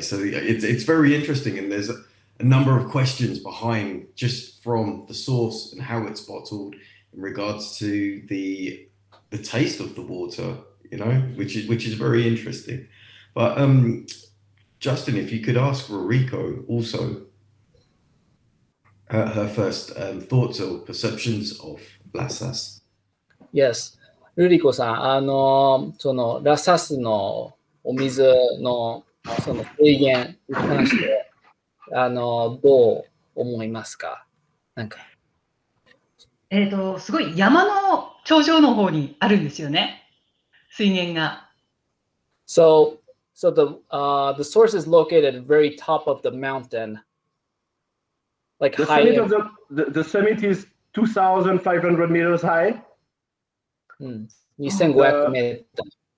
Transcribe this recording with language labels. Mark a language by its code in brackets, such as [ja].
[en] So it's very interesting, and there's a number of questions behind just from the source and how it's bottled in regards to the taste of the water, which is very interesting. But Justin, if you could ask Ruriko also her first thoughts or perceptions of La Sasse. Yes. [ja] ルリコさん、そのラサスのお水のその水源に関して、どう思いますか？なんか。すごい山の頂上の方にあるんですよね、水源が。 [en] So the source is located at the very top of the mountain. Like the high. The summit is 2,500 meters high. [ja] 2500 メートル。